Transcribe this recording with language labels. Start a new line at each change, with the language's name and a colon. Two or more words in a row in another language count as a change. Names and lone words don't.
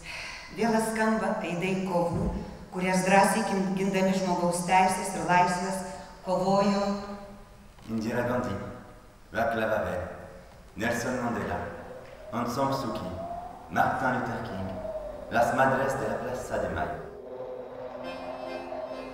Lithuanian: Vėl skamba aidai kovų, kurias drąsiai gindami žmogaus teisės ir laisvės kovojo Indira Gandhi, Václav Havel, Nelson Mandela, Aung San Suu Kyi, Martin Luther King, las madres de la Plaza de Mayo.